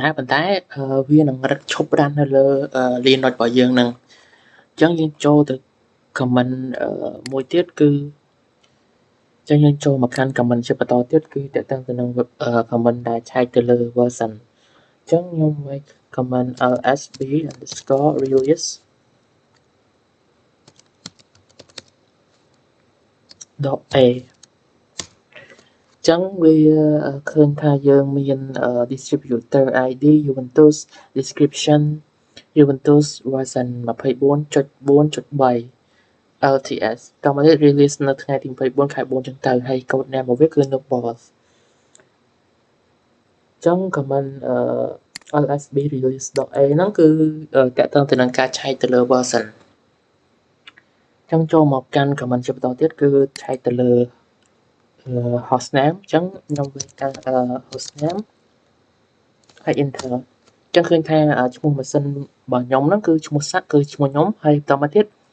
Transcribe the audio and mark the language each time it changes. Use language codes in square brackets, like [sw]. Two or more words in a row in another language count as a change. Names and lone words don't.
[km] ដែលប៉ុន្តែវានឹងរឹតឈប់រ៉ាន់នៅលើ Linux របស់យើងនឹងអញ្ចឹងយើងចូលទៅ comment មួយទៀតគឺចឹងយើងចូលមកកាន់ comment ជាបន្តទៀតគឺតើតើទៅនឹង comment ដែលឆែកទៅលើ version អញ្ចឹងខ្ញុំវាយ [en] comment lsb_release [km] .a ចឹងវាឃើញថាយើងមាន [en] distributor ID Ubuntu description Ubuntu version 24.4.3 LTS [km] តមកទៀត release នៅថ្ងៃទី24ខែ4ចឹងទៅហើយ [en] code name [km] របស់វាគឺ Nobos ចឹង [en] comment lsb release.a [km] ហ្នឹងគឺតកតងទៅនឹងការឆែកទៅលើ version ចឹងចូលមកកាន់ comment ជាបន្តទៀតគឺឆែកទៅលើ hostname អញ្ចឹងខ្ញុំវាយកាន់ hostname ហើយ enter អញ្ចឹងឃើញថាឈ្មោះម៉ាស៊ីនរបស់ខ្ញុំហ្នឹងគឺឈ្មោះសាក់គឺឈ្មោះខ្ញុំហើយបន្តមកទៀត